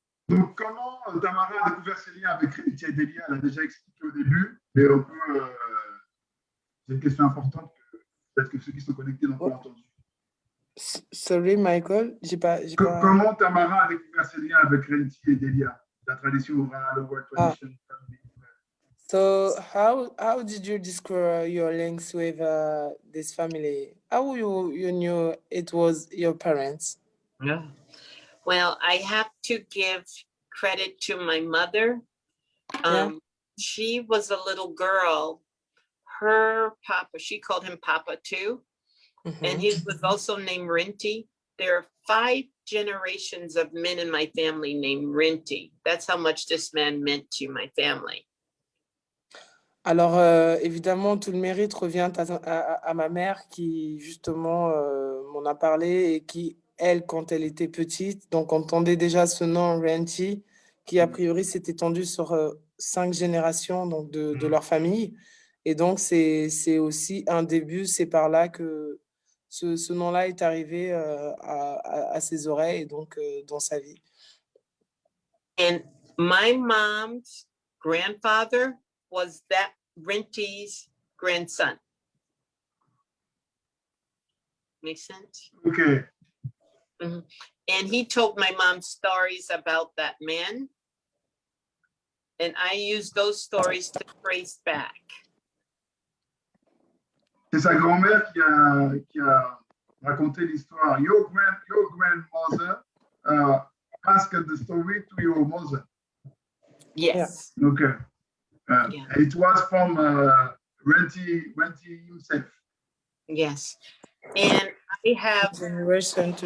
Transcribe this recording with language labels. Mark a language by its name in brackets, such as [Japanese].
[French] Donc, comment Tamara a découvert ses liens avec Renchi et Delia? Elle a déjà expliqué au début, mais on peut. C'est une question importante que peut-être que ceux qui sont connectés n'ont pas entendu. Sorry, Michael, j'ai pas... Comment Tamara a découvert ses liens avec Renchi et Delia? La tradition orale, [English] oral tradition, family. So how did you discover your links with this family? How you knew it was your parents? Yeah. Well, I have to give credit to my mother. Yeah. She was a little girl. Her papa, she called him Papa too. And he was also named Rinty. There are 5 generations of men in my family named Rinty. That's how much this man meant to my family. [French] Alors, évidemment, tout le mérite revient à ma mère qui, justement, m'en a parlé et qui, elle, quand elle était petite, donc entendait déjà ce nom Renty, qui, a priori, s'est étendu sur 5 générations donc, de leur famille. Et donc, c'est aussi un début, c'est par là que ce nom-là est arrivé à ses oreilles et donc dans sa vie. [English] And my mom's grandfather was that Renty's grandson. Make sense? Okay. And he told my mom stories about that man. And I used those stories to trace back. [French] C'est sa grand-mère qui a raconté l'histoire. [English] Your grandmother asked the story to your mother. Yes. Okay. Yeah. It was from Renty himself. Yes. And I have Generation to